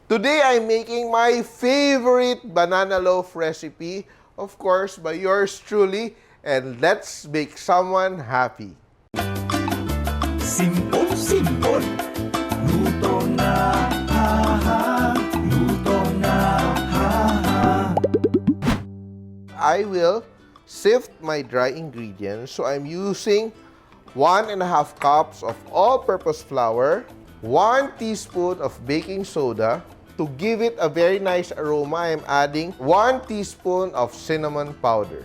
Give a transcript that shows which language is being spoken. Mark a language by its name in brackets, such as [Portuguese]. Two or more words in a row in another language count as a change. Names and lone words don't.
[English] Today, I'm making my favorite banana loaf recipe, of course, by yours truly, and let's make someone happy. [Filipino] Simpol, luto na, ha-ha, luto na, ha-ha. [English] I will sift my dry ingredients, so I'm using 1.5 cups of all-purpose flour, 1 teaspoon of baking soda. To give it a very nice aroma, I'm adding 1 teaspoon of cinnamon powder.